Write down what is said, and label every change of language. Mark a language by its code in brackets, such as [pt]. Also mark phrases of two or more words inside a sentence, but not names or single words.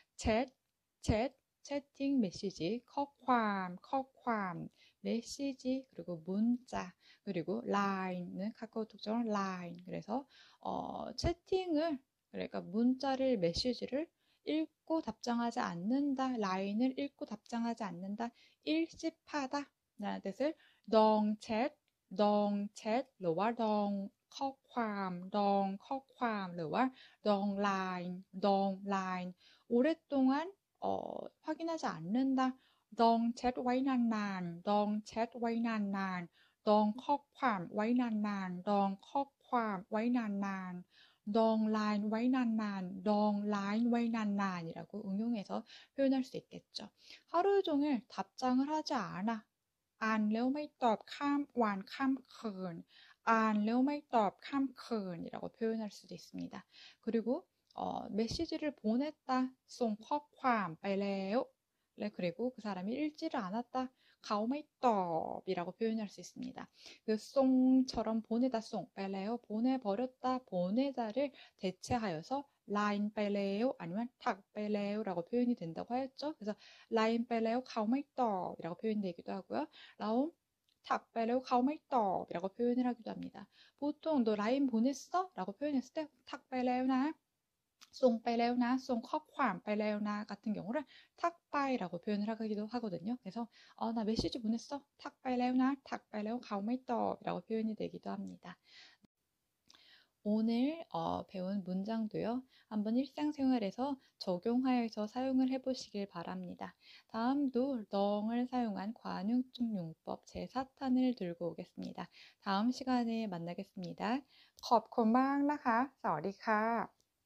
[ko] 채팅, 메시지, [th] 커ความ, [ko] 메시지, 그리고 문자, 그리고 라인은 카카오톡처럼 라인. 그래서 채팅을, 그러니까 문자를, 메시지를 읽고 답장하지 않는다, 라인을 읽고 답장하지 않는다, 일십하다 라는 뜻을 덩챗, [th] หรือว่า ดองข้อความ หรือว่า ดองไลน์ [ko] 오랫동안 확인하지 않는다, [th] ดองแชท ไว้นานๆ ดองแชท ไว้นานๆ ดองข้อความ ไว้นานๆ ดองข้อความ ไว้นานๆ ดองไลน์ ไว้นานๆ ดองไลน์ ไว้นานๆ 이라고 [ko] 응용해서 표현할 수 있겠죠. 하루 종일 답장을 하지 않아. [th] อ่านแล้วไม่ตอบข้ามวันข้ามคืนอ่านแล้วไม่ตอบข้ามคืน이라고 [ko] 표현할 수도 있습니다. 그리고 메시지를 보냈다, [th] ส่งข้อความไปแล้ว [ko] 네, 그리고 그 사람이 읽지를 않았다, [th] เขาไม่ตอบ [ko] 이라고 표현할 수 있습니다. 그 송처럼 보내다, 송, [th] ไปแล้ว, [ko] 보내버렸다, 보내다를 대체하여서 [th] ไลน์ไปแล้ว [ko] 아니면 [th] ทักไปแล้ว [ko] 라고 표현이 된다고 하였죠. 그래서 [th] ไลน์ไปแล้วเขาไม่ตอบ [ko] 이라고 표현되기도 하고요. 라온 [th] ทักไปแล้วเขาไม่ตอบ [ko] 이라고 표현을 하기도 합니다. 보통 너 라인 보냈어? 라고 표현했을 때 [th] ทักไปแล้วนะ ส่งไปแล้วนะ, ส่งข้อความไปแล้วนะ [ko] 같은 경우를 탁바이라고 표현을 하기도 하거든요. 그래서 나 메시지 보냈어? [th] ทักไปแล้วนะ, ทักไปแล้ว, เขาไม่ตอบ [ko] 이라고 표현이 되기도 합니다. 오늘 배운 문장도요. 한번 일상생활에서 적용하여서 사용을 해보시길 바랍니다. 다음도 덩을 사용한 관용적 용법 제4탄을 들고 오겠습니다. 다음 시간에 만나겠습니다. [th] ขอบคุณมากนะคะ สวัสดีค่ะ